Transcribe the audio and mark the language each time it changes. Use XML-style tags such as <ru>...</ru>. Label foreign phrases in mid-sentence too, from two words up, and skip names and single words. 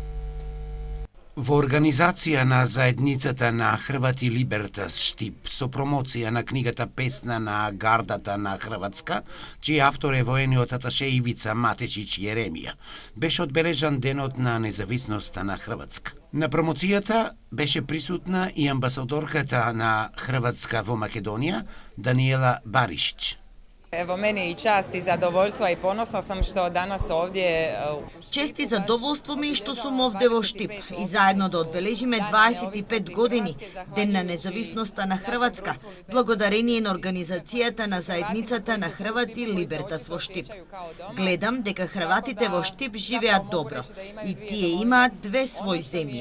<mk>Во организација на заедницата на Хрвати Либертас Штип со промоција на книгата Песна на гардата на Хрватска, чиј автор е воениот аташе Ивица Матешич Јеремија, беше одбележан денот на независноста на Хрватска. На промоцијата беше присутна и амбасадорката на Хрватска во Македонија, Даниела Баришич.</mk> <hr>Evo, meni je i čast i zadovoljstvo i ponosna sam što danas ovdje...</hr> <mk>Чест и задоволство ми што сум овде во Штип и заедно да одбележиме 25 години, Ден на независноста на Хрватска, благодарение на организацијата на заедницата на Хрвати Либертас во Штип. Гледам дека хрватите во Штип живеат добро и тие имаат 2 своји земји.</mk>